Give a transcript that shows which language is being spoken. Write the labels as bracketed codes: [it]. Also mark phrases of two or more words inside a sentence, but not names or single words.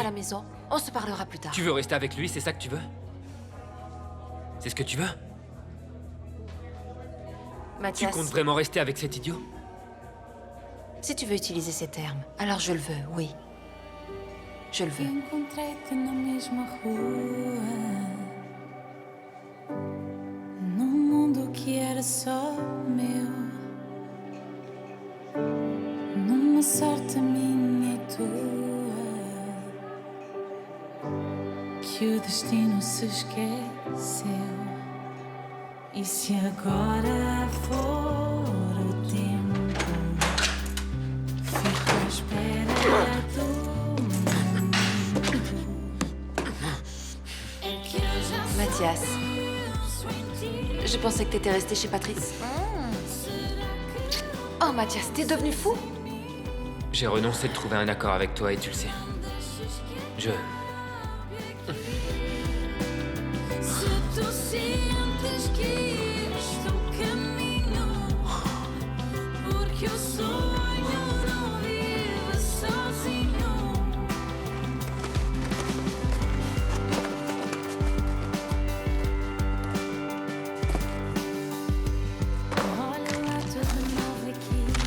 [fr] à la maison, on se parlera plus tard. Tu veux rester avec lui, c'est ça que tu veux? C'est ce que tu veux? Mathias, Tu comptes vraiment rester avec cet idiot? si tu veux utiliser ces termes, alors je le veux, oui. Je le veux. [pt] Encontrei-te na mesma rua, num mundo que era só meu, numa sorte minha e tua, que o destino se esqueceu. E se agora for o tempo, fico à espera do [fr] Mathias, je pensais que t'étais resté chez Patrice. Oh Mathias, t'es devenu fou? J'ai renoncé de trouver un accord avec toi et tu le sais. Je... [pt] Se tu sentes que estou caminho, porque o sonho não vive sozinho. Olha lá tudo novo aqui.